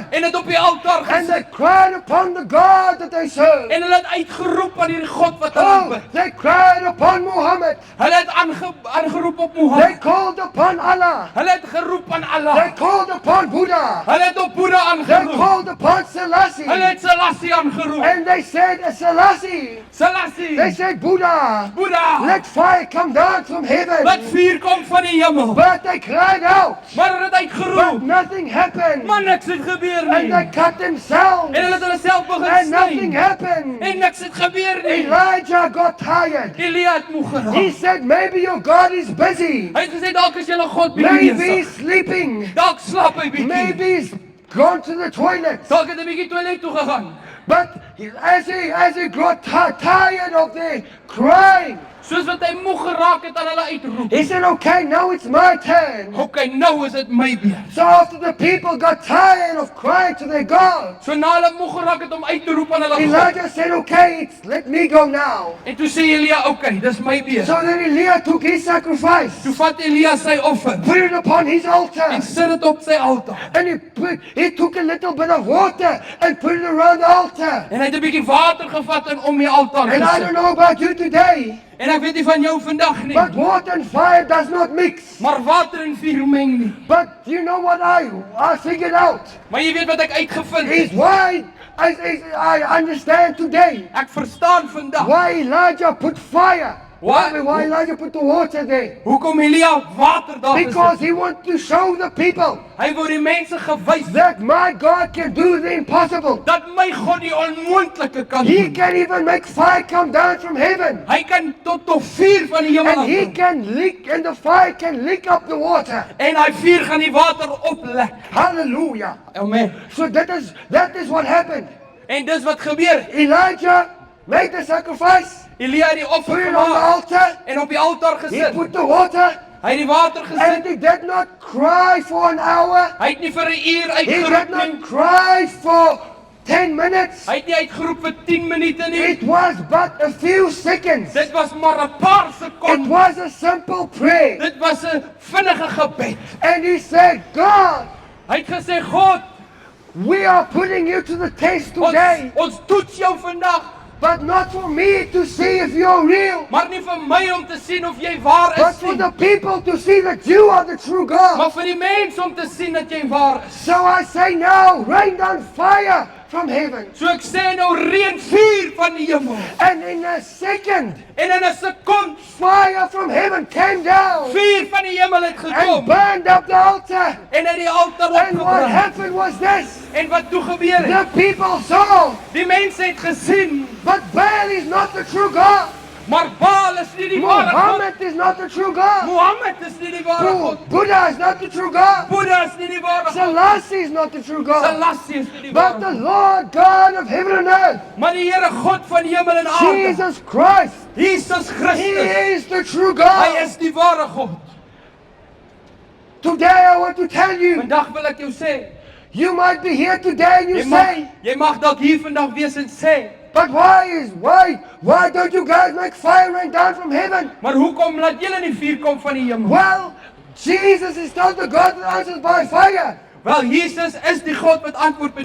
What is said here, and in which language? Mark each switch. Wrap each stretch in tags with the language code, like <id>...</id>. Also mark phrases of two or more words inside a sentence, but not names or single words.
<af>en dit op die altaar</af> <en>and they</en> <af>gesit.</af> <en>cried upon the God that they serve.</en> <af>En hulle het uitgeroep aan hierdie God wat hulle</af> <en>Oh,</en> <af>aanbid.</af> <en>they cried upon Muhammad.</en> <af>Hulle het aangeroep op</af> <en>They</en> <af>Mohammed.</af> <en>called upon Allah.</en> <af>Hulle het geroep aan</af> <en>They</en> <af>Allah.</af> <en>called upon Buddha.</en> <af>Hulle het op Boeddha</af> <en>They</en> <af>aangeroep.</af> <en>called upon</en> <af>Hulle</af> <en>Selassie.</en> <af>het Selassie aangeroep.</af> <en>And they said, Selassie, they</en> <af>Selassie,</af> <en>said, Buddha,</en> <af>Boeddha,</af> <en>let fire come down from heaven.</en> <af>laat vuur kom van die hemel.</af> <en>But they cried out,</en> <af>Maar hulle het</af> <en>but</en> <af>uitgeroep.</af> <en>nothing happened.</en> <af>Maar niks het gebeur</af> <en>And</en> <af>nie.</af> <en>they cut themselves,</en> <af>En hulle het hulle self begin</af> <en>and nothing</en> <af>sny.</af> <en>happened.</en> <af>En niks het gebeur nie.</af> <en>Elijah got tired.</en> <af>Elia het moeg</af> <en>He</en> <af>geraak.</af> <en>said, maybe your God is busy.</en> <af>Hy het gesê dalk is julle God bietjie</af> <en>Maybe he's</en> <af>besig.</af> <en>sleeping.</en> <af>Dalk slaap hy bietjie.</af> <en>Maybe he's gone to the toilet.</en> <af>Dalk het hy bietjie toilet toe gegaan.</af> <en>But as he got tired of their crying,</en> <af>Soos wat hy moeg geraak het aan hulle uitroep.</af> <en>he said, okay, now it's my turn.</en> <af>Okay, nou is dit my beurt.</af> <en>So after the people got tired of crying to their God,</en> <af>So na hulle moeg geraak het om uit te roep aan hulle God.</af> <en>Elijah said, okay, let me go now.</en> <af>En toe sê Elia, okay, dis my beurt.</af> <en>So then Elijah took his sacrifice,</en> <af>Toe vat Elia sy offer</af> <en>put it upon his altar,</en> <af>en sit dit op sy altaar.</af> <en>and he took a little bit of water and put it around the altar.</en> <af>En hy het 'n bietjie water gevat en om die altaar</af> <en>And I</en> <af>gesit.</af> <en>don't know about you today,</en> <af>En ek weet nie van jou vandag nie,</af> <en>but water and fire does not mix.</en> <af>maar water en vuur meng nie.</af> <en>But you know what I figured out?</en> <af>Maar jy weet wat ek uitgevind</af> <en>Is</en> <af>het?</af> <en>why I understand today</en> <af>Ek verstaan vandag</af> <en>why Elijah put fire. Why? Why Elijah put the water there?</en> <af>hoekom Elia water daar</af> <en>Because</en> <af>gesit.</af> <en>he wanted to show the people</en> <af>Hy wou die mense gewys</af> <en>that my God can do the impossible.</en> <af>dat my God die onmoontlike kan</af> <en>He</en> <af>doen.</af> <en>can even make fire come down from heaven.</en> <af>Hy kan tot vuur van die hemel</af> <en>And he</en> <af>afkom.</af> <en>can leak, and the fire can leak up the water.</en> <af>En hy vuur gaan die water oplek.</af> <en>Hallelujah. Amen. So that is what happened.</en> <af>En dis wat gebeur.</af> <en>Elijah made the sacrifice,</en> <af>Elia het die</af> <en>put</en> <af>offer</af> <en>it on the</en> <af>gemaak</af> <en>altar.</en> <af>en op die altaar</af> <en>He</en> <af>gesit.</af> <en>put the water,</en> <af>Hy het die water</af> <en>and</en> <af>gesit.</af> <en>he did not cry for an hour.</en> <af>Hy het nie vir 'n uur</af> <en>He did</en> <af>uitgeroep</af> <en>not</en> <af>nie.</af> <en>cry for 10 minutes.</en> <af>Hy het nie uitgeroep vir 10 minute nie.</af> <en>It was but a few seconds.</en> <af>Dit was maar 'n paar</af> <en>It</en> <af>sekondes.</af> <en>was a simple prayer.</en> <af>Dit was 'n vinnige gebed.</af> <en>And he said, God,</en> <af>Hy het gesê, God,</af> <en>we are putting you to the test today,</en> <af>ons toets jou vandag,</af> <en>but not for me to see if you're real,</en> <af>maar nie vir my om te sien of jy waar</af> <en>but</en> <af>is</af> <en>for</en> <af>nie,</af> <en>the people to see that you are the true God.</en> <af>maar vir die mense om te sien dat jy waar is.</af> <en>So I say now, rain down fire from heaven.</en> <af>So ek sê nou reën vuur van die hemel.</af> <en>And in a second,</en> <af>En in 'n sekond</af> <en>fire from heaven came down</en> <af>vuur van die hemel het</af> <en>and</en> <af>gekom</af> <en>burned up the altar.</en> <af>en het die altaar</af> <en>And what</en> <af>opgebrand.</af> <en>happened was this.</en> <af>En wat toe gebeur</af> <en>The</en> <af>het?</af> <en>people saw,</en> <af>Die mense het gesien,</af> <en>but Baal is not the true God.</en> <af>maar Baal is nie die ware God.</af> <en>Muhammad is not the true God.</en> <af>Mohammed is nie die ware God.</af> <en>Buddha is not the true God.</en> <af>Boeddha is nie die ware God.</af> <en>Selassie is not the true God.</en> <af>Selassie is nie die</af> <en>But</en> <af>ware</af> <en>the</en> <af>God.</af> <en>Lord God of heaven and earth,</en> <af>Maar die Here God van die hemel en aarde,</af> <en>Jesus Christ,</en> <af>Jesus</af> <en>He</en> <af>Christus,</af> <en>is the true</en> <af>hy</af> <en>God.</en> <af>is die ware God.</af> <en>Today I want to tell you,</en> <af>Vandag wil ek jou sê,</af> <en>you might be here today and you say,</en> <af>jy mag dalk hier vandag wees en sê,</af> <en>but why don't you guys make fire rain down from heaven?</en> <af>maar hoekom laat julle nie vuur kom van die hemel?</af> <en>Well, Jesus is not the God that answers by fire,</en> <af>Wel, Jesus is die God wat antwoord met</af>